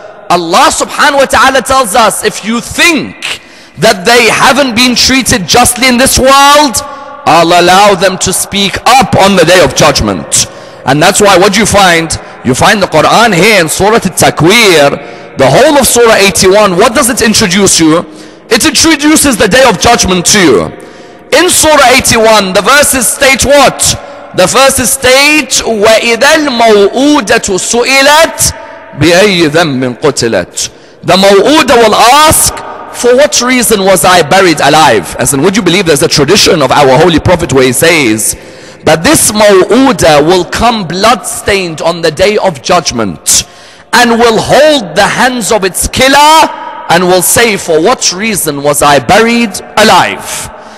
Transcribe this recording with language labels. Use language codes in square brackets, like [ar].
[en] Allah subhanahu wa ta'ala tells us, if you think that they haven't been treated justly in this world, I'll allow them to speak up on the day of judgment. And that's why what you find the Quran here in Surah At-Takwir, the whole of Surah 81, what does it introduce you? It introduces the day of judgment to you. In Surah 81, the verses state what? The verses state, [ar] وَإِذَا الْمَوْءُودَةُ سُئِلَتْ بِأَيِّ ذَنبٍ قُتِلَتْ. [en] The Maw'uda will ask, for what reason was I buried alive? As in, would you believe there's a tradition of our Holy Prophet where he says that this Maw'uda will come blood-stained on the day of judgment and will hold the hands of its killer and will say, for what reason was I buried alive?